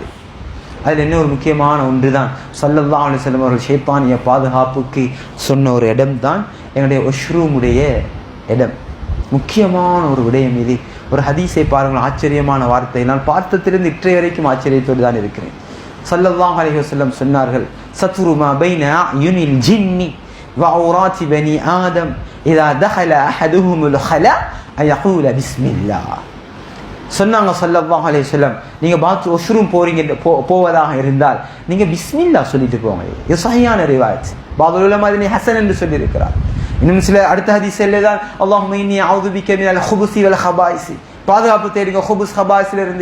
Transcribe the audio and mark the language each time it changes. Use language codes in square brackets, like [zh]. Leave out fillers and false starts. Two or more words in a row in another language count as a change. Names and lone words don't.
[ta] அதில் என்ன ஒரு முக்கியமான ஒன்று தான், [ar] صلى الله عليه وسلم [ta] அவர்கள் ஷைத்தானிய பாதுகாப்புக்கு சொன்ன ஒரு இடம் தான் என்னுடைய ஒஷ்ரூமுடைய இடம். முக்கியமான ஒரு விடயம் இது. ஒரு ஹதீஸை பாருங்கள், ஆச்சரியமான வார்த்தை. நான் பார்த்ததிலிருந்து இற்றை வரைக்கும் ஆச்சரியத்தோடு தான் இருக்கிறேன். [ar] صلى الله عليه وسلم சொன்னார்கள், ستر ما بين أعين الجن وعورات بني آدم إذا دخل أحدهم الخلاء أن يقول بسم الله. [ta] சொன்னாங்க [ar] صلى الله عليه وسلم, [ta] நீங்க வாஷ்ரூம் போவதாக இருந்தால் நீங்க பிஸ்மில்லா சொல்லிட்டு போங்க. இது சஹீஹான ரிவாயத். [ar] بعض العلماء [ta] இதனை ஹஸன் என்று சொல்லி இருக்கிறார். இன்னும் சில அடுத்த ஹதீஸ்ல தான் [ar] اللهم إني أعوذ بك من الخبث و الخبائث, [ta] பாதுகாப்பு தேடுங்க [ar] الخبث الخبائث [ta] இருந்து.